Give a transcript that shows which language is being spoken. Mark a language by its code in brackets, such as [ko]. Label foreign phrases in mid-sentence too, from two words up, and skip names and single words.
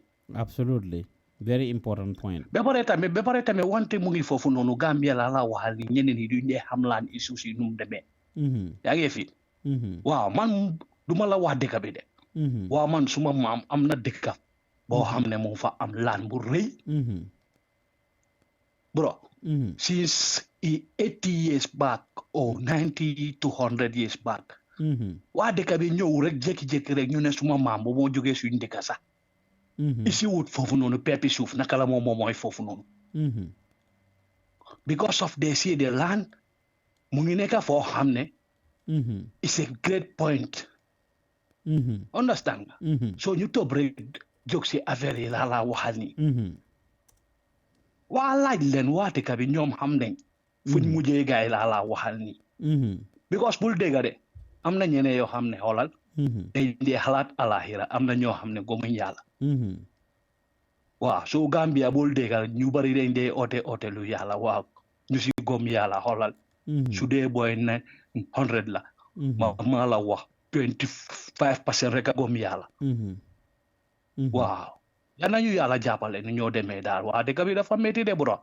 [en] absolutely very important point [wo] ba pare tamit wante mu ngi foofu noonu Gambia la waxal ni ñeneen ñi duñ dee xam laan issue si nu mu demee yaa ngi fi waaw man duma la wax dëkk bi de waaw man suma maam am na dëkk boo xam ne mu fa am laan bu rëy [en] bro since 80 years back [wo] or 90 to 100 years back waa dëkk bi ñëw rek jékki-jékki rek ñu ne suma maam bu moo jógee suñu dëkk sax isi wut foofu noonu peppi suuf naka la moom mooy foofu noonu [en] because of they see the land [wo] mu ngi nekk foo xam ne [en] it's a great point [wo] understand nga so ñu toog rek jóg si affaire yi laa waxal ni waa laaj leen waa dëkk bi ñoom xam nañ fuñ mujjee gaay laa waxal ni because bul dégga de am na ñeneen yoo xam ne xoolal dañ dee xalaat alaxira am na ñoo xam ne gomuñ yàlla waaw so Gambia bul dégga ñu bari dañ dee oote lu yàlla waaw ñu si gom yàlla xoolal su dee booy ne 100 la ma la wax 25% rek a gom yàlla waaw yal nañu yàlla jàppale ni ñoo demee daal waa dëkk bi dafa métti de bro